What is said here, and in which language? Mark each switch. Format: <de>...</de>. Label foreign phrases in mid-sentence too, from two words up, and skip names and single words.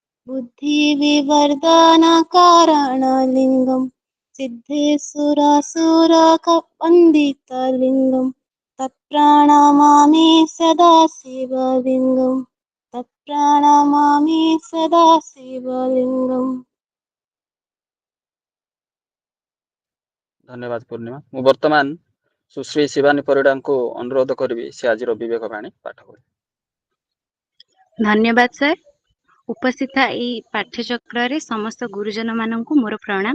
<sa>बुद्धिविवर्धनकारणलिङ्गं सिद्धेश्वरासुरवन्दितलिङ्गं तत्प्रणमामि सदा शिवलिङ्गं तत्प्रणमामि सदा शिवलिङ्गम्।</sa> <or>ଧନ୍ୟବାଦ ପୂର୍ଣ୍ଣିମା। ମୁଁ ବର୍ତ୍ତମାନ ସୁଶ୍ରୀ ଶିବାନୀ ପରିଡ଼ାଙ୍କୁ ଅନୁରୋଧ କରିବି ସେ ଆଜିର ବିବେକ ବାଣୀ ପାଠ କରିବେ। ଧନ୍ୟବାଦ ସାର୍। ଉପସ୍ଥିତ ଏହି ପାଠ୍ୟଚକ୍ରରେ ସମସ୍ତ ଗୁରୁଜନ ମାନଙ୍କୁ ମୋର ପ୍ରଣାମ।</or>